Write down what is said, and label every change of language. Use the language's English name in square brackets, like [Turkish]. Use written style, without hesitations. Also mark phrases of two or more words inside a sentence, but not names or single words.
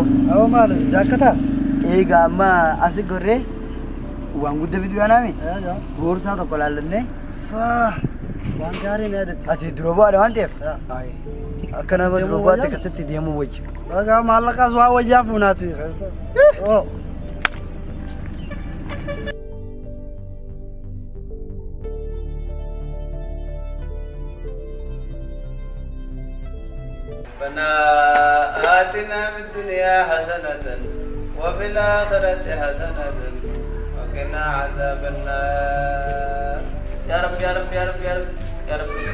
[Oromo] Maal jaakkataa? Egaa amma asi gorree waan guddaa fidu yaanaami. Boorsaa tokko laallannee. Waan gaarii na yaadatti. Ati dura bu'aadha waan ta'eef. Akka nama dura bu'aatti akkasitti deemuu wajji. Egaa maallaqaas waa wayyaa fuunaati. [Arabic] ربنا آتنا في الدنيا حسنة وفي الآخرة حسنة وقنا عذاب النار يا رب يا رب يا رب يا رب يا رب